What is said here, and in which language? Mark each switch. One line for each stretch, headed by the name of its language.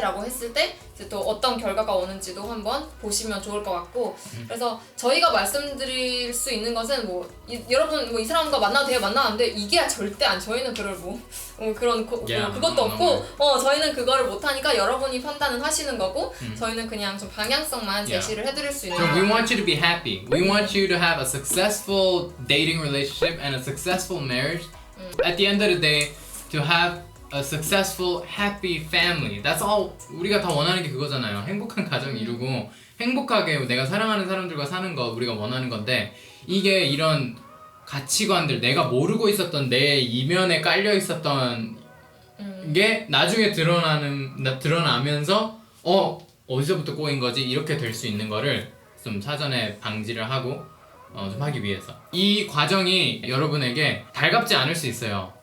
Korean: 라고 했을 때 이제 또 어떤 결과가 오는지도 한번 보시면 좋을 것 같고 그래서 저희가 말씀드릴 수 있는 것은 여러분 이 사람과 만나도 돼요? 만나도 안 돼요? 이게 절대 안 저희는 그걸 그것도 없고 저희는 그거를 못하니까 여러분이 판단은 하시는 거고 저희는 그냥 좀 방향성만 제시를 해드릴 수 있는
English: So we want you to be happy. We want you to have a successful dating relationship and a successful marriage. At the end of the day, to have a successful, happy family. That's all.
Korean: 우리가 다 원하는 게 그거잖아요. 행복한 가정 이루고 행복하게 내가 사랑하는 사람들과 사는 거 우리가 원하는 건데 이게 이런 가치관들 내가 모르고 있었던 내 이면에 깔려 있었던 게 나중에 드러나면서 어디서부터 꼬인 거지 이렇게 될 수 있는 거를 좀 사전에 방지를 하고 좀 하기 위해서 이 과정이 여러분에게 달갑지 않을 수 있어요.